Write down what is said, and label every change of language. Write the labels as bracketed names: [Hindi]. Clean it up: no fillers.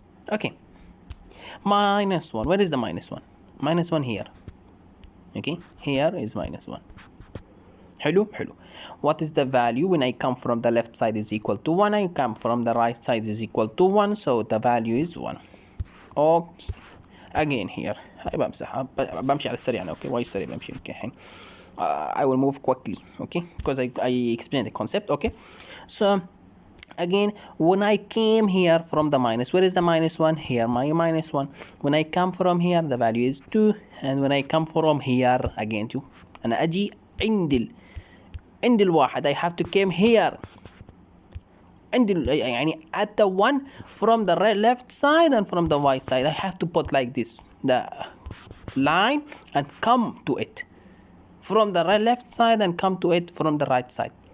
[English] Okay, minus 1, where is the minus 1? Minus 1 here. Okay, here is minus 1. Hello. What is the value when I come from the left side is equal to 1, I come from the right side is equal to 1, so the value is 1. Okay, again here [Arabic] بمسحها بمشي على السريع. [English] Okay, why [Arabic] السريع بمشي الحين. [English] I will move quickly, okay, because I explained the concept. Okay, so again, when I came here from the minus, where is the minus 1? Here, my minus 1. When I come from here, the value is 2, and when I come from here, again 2. [Arabic] أنا أجي عند الواحد, [English] I have to come here [Arabic] يعني [English] at the one from the left side and from the right side. I have to put like this, the line, and come to it from the left side and come to it from the right side.